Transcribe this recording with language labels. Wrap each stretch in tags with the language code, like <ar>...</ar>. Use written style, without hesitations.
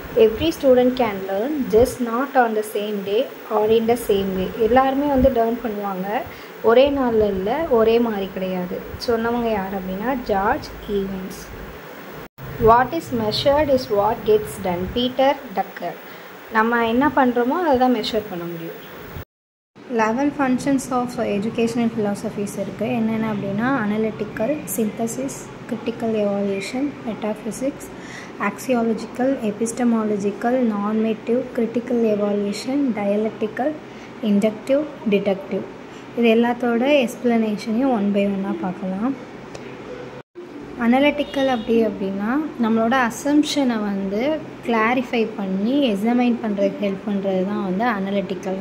<en>Every student can learn, just not on the same day or in the same way.</en> <ta>எல்லாருமே learn பண்ணுவாங்க, ஒரே நாளில் இல்லை, ஒரே மாதிரி கிடையாது. சொன்னவங்க யார் அப்படின்னா</ta> <en>George Evans. What is measured is what gets done, Peter Drucker.</en> <ta>நம்ம என்ன பண்ணுறோமோ அதை தான் மெஷர் பண்ண முடியும்.</ta> <en>11 functions of educational philosophies</en> <ta>இருக்குது. என்னென்ன அப்படின்னா analytical, synthesis, critical evaluation, metaphysics, ஆக்சியாலஜிக்கல், epistemological, normative, critical evaluation, dialectical, inductive, deductive. இது எல்லாத்தோட எக்ஸ்பிளனேஷனையும் ஒன் பை ஒன்னாக பார்க்கலாம். அனலிட்டிக்கல் அப்படின்னா நம்மளோட அசம்ஷனை கிளாரிஃபை பண்ணி எக்ஸாமைன் பண்ணுறதுக்கு ஹெல்ப் பண்ணுறது தான் அனலிட்டிக்கல்.</ta>